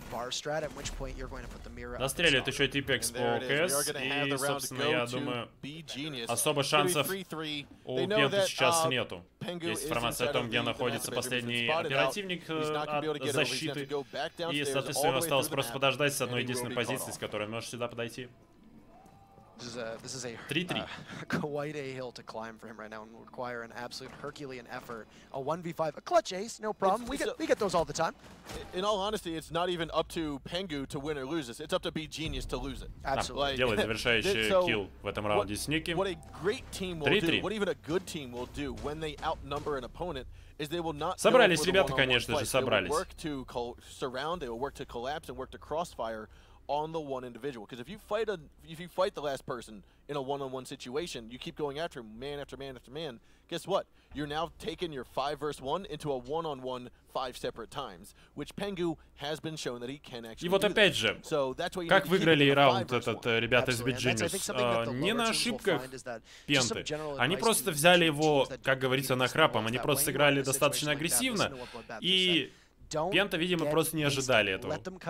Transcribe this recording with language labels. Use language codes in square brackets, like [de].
[ru] Настреливает еще типекс по КС, и, собственно, я думаю, особо шансов у PENTA сейчас нету. Есть информация о том, где находится последний оперативник от защиты, и, соответственно, осталось просто подождать с одной единственной позиции, с которой он может сюда подойти. 3-3. [en] Quite a hill to climb for him right now and require an absolute Herculean effort. A 1v5, a clutch ace, no problem. We get those all the time. In all honesty, it's not even up to Pengu to win or lose this. It's up to beGenius to lose it. Absolutely. [ru] Делает завершающий килл в этом раунде с Ники. [en] What a great team will do, what even a good team will do when they outnumber an opponent is they will not. [ru] Собрались ребята, конечно же, собрались. [en] They will work to surround, they will work to collapse and work to crossfire on the one individual, because if you fight the last person in a one-on-one situation, you keep going after him, man after man after man. Guess what? You're now taking your 5 versus 1 into a one-on-1 5 separate times, which Pengu has been shown that he can actually. [ru] И вот опять же, как выиграли раунд этот ребята из beGenius? Не на ошибках PENTA. Они просто взяли его, как говорится, нахрапом. Они просто сыграли достаточно агрессивно и PENTA, видимо, просто не ожидали этого.